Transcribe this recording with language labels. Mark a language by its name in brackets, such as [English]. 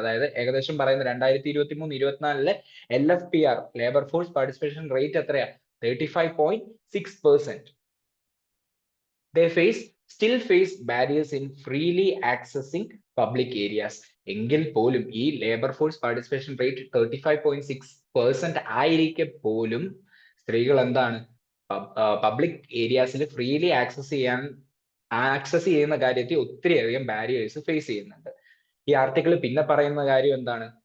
[Malayalam] അതായത് ഏകദേശം പറയുന്നത് 2023-24 LFPR labour force participation rate എത്രയാ, 35.6%. [English] They still face barriers in freely accessing public areas. [Malayalam] എങ്കിൽ പോലും ഈ ലേബർ ഫോഴ്സ് പാർട്ടിസിപ്പേഷൻ റേറ്റ് 35.6% ആയിരിക്കെ പോലും സ്ത്രീകൾ എന്താണ് പബ്ലിക് ഏരിയാസിൽ ഫ്രീലി ആക്സസ് ചെയ്യുന്ന കാര്യത്തിൽ ഒത്തിരിയധികം ബാരിയേഴ്സ് ഫേസ് ചെയ്യുന്നുണ്ട്. ഈ ആർട്ടിക്കിൾ പിന്നെ പറയുന്ന കാര്യം എന്താണ്,